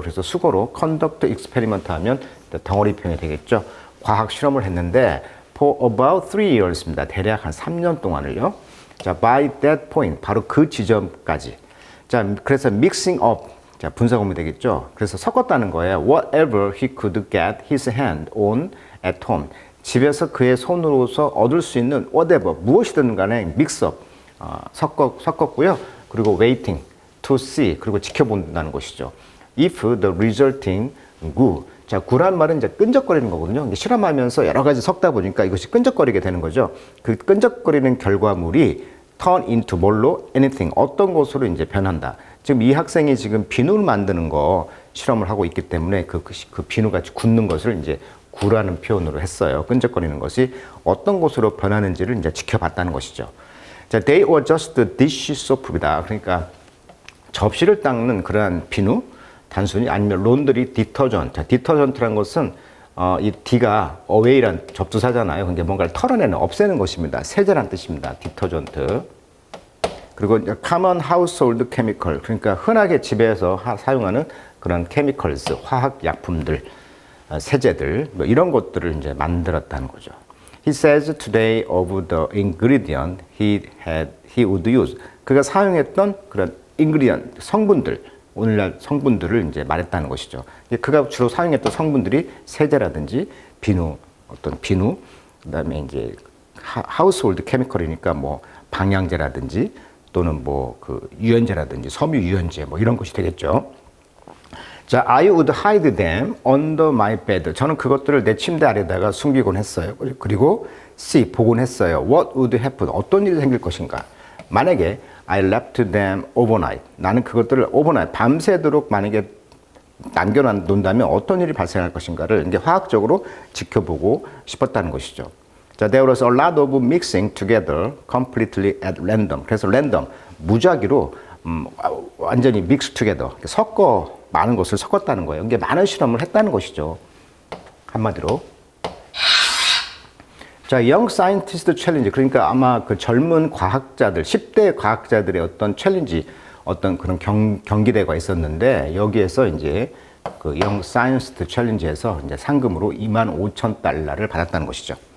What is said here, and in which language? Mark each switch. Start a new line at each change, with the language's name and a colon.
Korean: 그래서 수거로
English: conduct experiment
Korean: 하면 덩어리 표현이 되겠죠. 과학 실험을 했는데
English: for about 3 years
Korean: 입니다. 대략 한 3년 동안을요. 자,
English: by that point,
Korean: 바로 그 지점까지. 자, 그래서
English: mixing up,
Korean: 자, 분사구문이 되겠죠. 그래서 섞었다는 거예요.
English: Whatever he could get his hand on at home.
Korean: 집에서 그의 손으로서 얻을 수 있는 whatever, 무엇이든 간에
English: mix up,
Korean: 섞었고요. 그리고
English: waiting to see,
Korean: 그리고 지켜본다는 것이죠.
English: If the resulting goo.
Korean: 자, 구란 말은 이제 끈적거리는 거거든요. 실험하면서 여러 가지 섞다 보니까 이것이 끈적거리게 되는 거죠. 그 끈적거리는 결과물이
English: turn into
Korean: 뭘로? anything. 어떤 것으로 이제 변한다. 지금 이 학생이 지금 비누를 만드는 거 실험을 하고 있기 때문에 그 비누같이 굳는 것을 이제 구라는 표현으로 했어요. 끈적거리는 것이 어떤 것으로 변하는지를 이제 지켜봤다는 것이죠.
English: 자, they were just dish soap이다.
Korean: 그러니까 접시를 닦는 그러한 비누, 단순히, 아니면 론드리 디터전트. 자, 디터전트란 것은 이 D가 away란 접두사잖아요. 그러니까 뭔가를 털어내는, 없애는 것입니다. 세제란 뜻입니다. 디터전트. 그리고
English: common household chemical,
Korean: 그러니까 흔하게 집에서 사용하는 그런 chemicals, 화학 약품들, 세제들, 뭐 이런 것들을 이제 만들었다는 거죠.
English: He says today of the ingredient he would use.
Korean: 그가 사용했던 그런 ingredient, 성분들, 오늘날 성분들을 이제 말했다는 것이죠. 그가 주로 사용했던 성분들이 세제라든지 비누, 어떤 비누, 그다음에 이제 하우스홀드 케미컬이니까 뭐 방향제라든지 또는 뭐 그 유연제라든지 섬유 유연제 뭐 이런 것이 되겠죠.
English: 자, I would hide them under my bed.
Korean: 저는 그것들을 내 침대 아래다가 숨기곤 했어요. 그리고 see, 보곤 했어요.
English: What would happen?
Korean: 어떤 일이 생길 것인가? 만약에
English: I left them overnight.
Korean: 나는 그것들을 overnight, 밤새도록 만약에 남겨놓는다면 어떤 일이 발생할 것인가를 이제 화학적으로 지켜보고 싶었다는 것이죠.
English: 자, there was a lot of mixing together completely at random.
Korean: 그래서 random, 무작위로 완전히
English: mix together,
Korean: 많은 것을 섞었다는 거예요. 이게 많은 실험을 했다는 것이죠. 한마디로.
English: 자, Young Scientist Challenge.
Korean: 그러니까 아마 그 젊은 과학자들, 10대 과학자들의 어떤 챌린지, 어떤 그런 경기대회가 있었는데, 여기에서 이제 그 Young Scientist Challenge에서 이제 상금으로 25,000달러를 받았다는 것이죠.